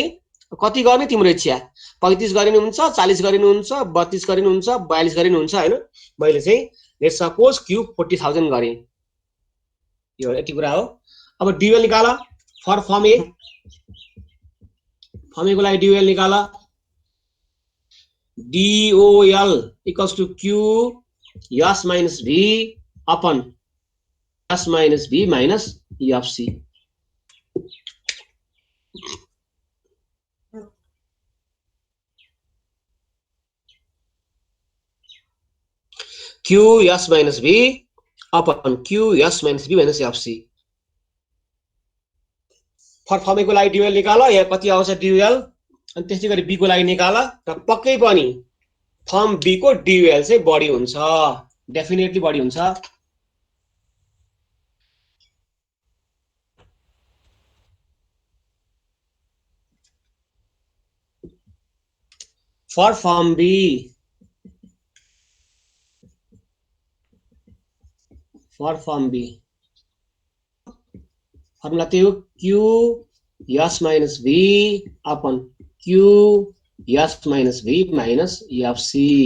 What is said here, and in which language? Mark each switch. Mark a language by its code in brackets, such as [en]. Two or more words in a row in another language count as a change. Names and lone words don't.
[ne] कति गर्ने तिम्रो इच्छा, 35 गरिनुहुन्छ, 40 गरिनुहुन्छ, 32 गरिनुहुन्छ, 42 गरिनुहुन्छ हैन। मैले चाहिँ [en] let's suppose Q [ne] 40,000 गरे, यो यति कुरा हो। अब डिओएल निकाल [en] for firm A, firm A [ne] को लागि डिओएल निकाल। [en] DOL equals to Q S minus V upon S minus V minus E of C. Q S minus V upon Q S minus V minus E of C. for firm A [ne] को लागि डिओएल निकाल, यहाँ कति आउँछ डिओएल, अनि त्यसै गरी बी को लागि निकाल र पक्कै पनि [en] firm B [ne] को डिओएल चाहिँ बढी हुन्छ, डेफिनेटली बढी हुन्छ। [en] for firm B, for firm B formula [ne] त्यही हो, [en] Q S minus V upon Q S minus V minus F C.